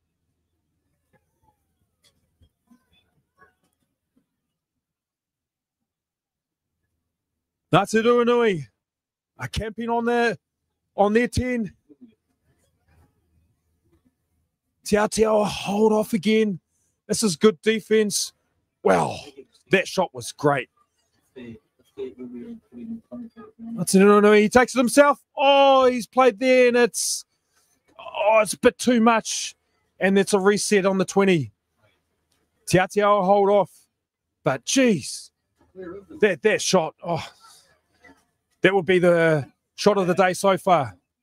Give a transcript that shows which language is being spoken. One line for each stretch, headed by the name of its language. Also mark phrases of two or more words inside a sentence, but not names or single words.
English: Ngāti Ruanui are camping on their 10. Ātiawa hold off again. This is good defense. Well, that shot was great. Ngāti Ruanui, he takes it himself. Oh, he's played there and it's a bit too much. And it's a reset on the 20. Ātiawa hold off. But geez, that shot, that would be the shot of the day so far.